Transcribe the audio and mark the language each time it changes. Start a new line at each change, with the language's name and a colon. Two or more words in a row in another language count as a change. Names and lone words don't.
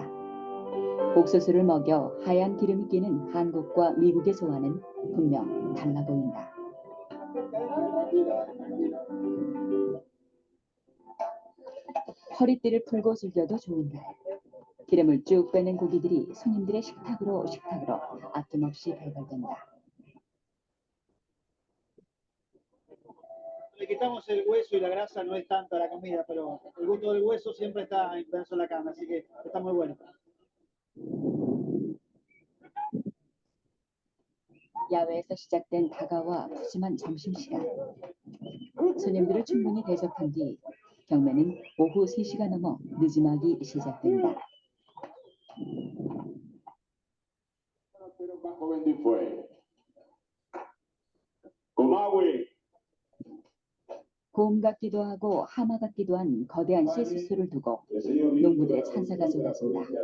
Korean: 옥수수를 먹여 하얀 기름이 끼는 한국과 미국의 소와는 분명 달라 보인다. 허리띠를 풀고 즐겨도 좋은 날. 기름을 쭉 빼는 고기들이 손님들의 식탁으로 아낌없이 배달된다.
Spanish: Le quitamos el hueso y la grasa no es tanto a la comida, pero el gusto del hueso siempre está en pedazo de la carne, así que está muy bueno.
Korean: 야외에서 시작된 다가와 푸짐한 점심시간. 손님들을 충분히 대접한 뒤 경매는 오후 3시가 넘어 늦음하기 시작된다. 곰 같기도 하고 하마 같기도 한 거대한 씨수수를 두고 농부들의 찬사가 쏟아진다.